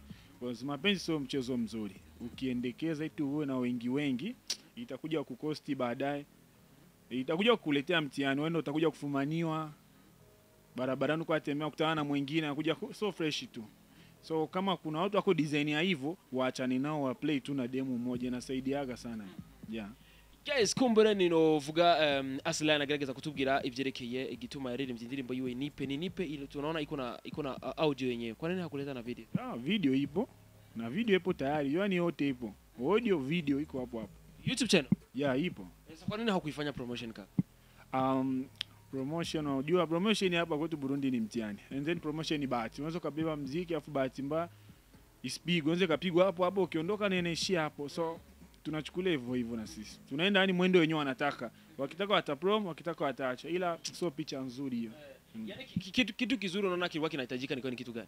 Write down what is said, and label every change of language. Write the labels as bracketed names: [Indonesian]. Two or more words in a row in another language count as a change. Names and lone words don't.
[Swahili] Kwa sababu mapenzi sio mchezo mzuri. Ukiendekeza eti uwe na wengi itakuja kukosti baadaye. Itakuja kukuletea mtihani, wewe utakuja kufumaniwa barabarani kwa tembea kukutana na mwingine anakuja [English] so fresh [Swahili] tu. So kama kuna watu wako design ya hivyo, waachane nao, wa play tu na demo moja, inasaidiaga sana. [English] Yeah. [Rundi] Guys, kumbere ninovuga Azlion agerageza kutubwira ivyerekeye igituma yaririmbye indirimbo yiwe [Swahili] nipe ile tunaona iko na audio yenyewe. Kwa nini hakuleta na video? Video ipo. Na video ipo tayari. Yaani yote ipo. Audio video iko hapo. YouTube channel? Yeah, ipo. Sasa kwa nini hakuifanya promotion kaka? Promotion, unajua promotion hapa kwetu Burundi ni mtihani. [English] And then [Swahili] promotion ni bahati. Unaweza kubeba muziki afu bahati mbaya ispigwe, unaweza kapigwa hapo ukiondoka na inaishia hapo. So tunachukulia hivyo na sisi. Tunaenda yani mwendo wenyewe wanataka. Wakitaka wataprom, wakitaka wataacha. Ila sio picha nzuri hiyo. Yaani kitu kizuri unaona kilikuwa kinahitajika ni kitu gani?